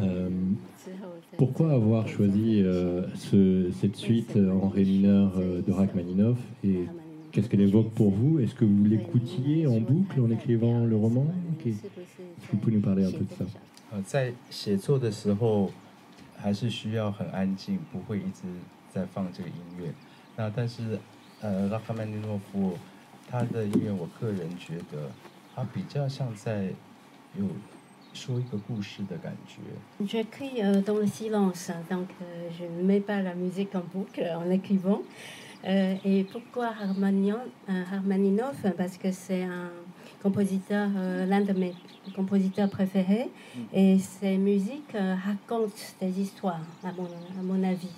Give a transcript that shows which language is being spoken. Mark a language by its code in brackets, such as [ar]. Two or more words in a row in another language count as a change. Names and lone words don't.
[fr] Pourquoi avoir choisi cette suite en ré mineur de Rachmaninoff et qu'est-ce qu'elle évoque pour vous? Est-ce que vous l'écoutiez en boucle en écrivant le roman? Est-ce que vous pouvez nous parler un peu de ça? [zh] 在写作的时候，还是需要很安静，不会一直在放这个音乐。那但是拉赫曼尼诺夫他的音乐，我个人觉得他比较像在有说一个故事的感觉。 [fr] J'écris dans le silence, donc je ne mets pas la musique en boucle en écrivant. Et pourquoi Rachmaninoff? Parce que c'est un compositeur, l'un de mes compositeurs préférés, et ses musiques racontent des histoires, à mon avis.